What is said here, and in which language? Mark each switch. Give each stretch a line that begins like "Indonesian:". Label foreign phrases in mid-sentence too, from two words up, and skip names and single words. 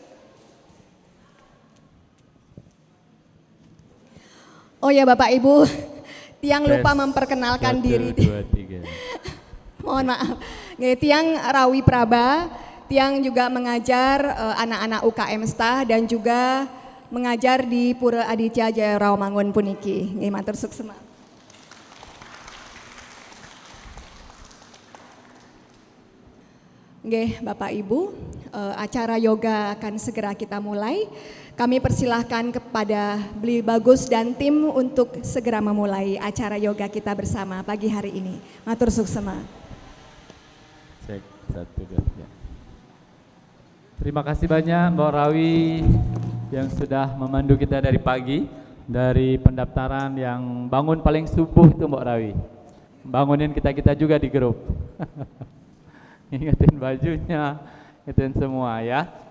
Indonesian: Oh ya Bapak Ibu, Tiang lupa memperkenalkan diri. 1, 2, 3. Mohon maaf. Tiang Rawi Praba. Tiang juga mengajar anak-anak UKM STAH dan juga mengajar di Pura Aditya Jaya Rawamangun puniki.
Balinese: Nggih, matur suksema.
Indonesian: Nggih, Bapak Ibu, acara yoga akan segera kita mulai. Kami persilahkan kepada Beli Bagus dan tim untuk segera memulai acara yoga kita bersama pagi hari ini.
Balinese: Matur suksema.
Indonesian: Cek 1, 2, 3. Terima kasih banyak Mbak Rawi yang sudah memandu kita dari pagi, dari pendaftaran yang bangun paling subuh itu Mbak Rawi. Bangunin kita juga di grup. Ingetin bajunya, ingetin semua ya.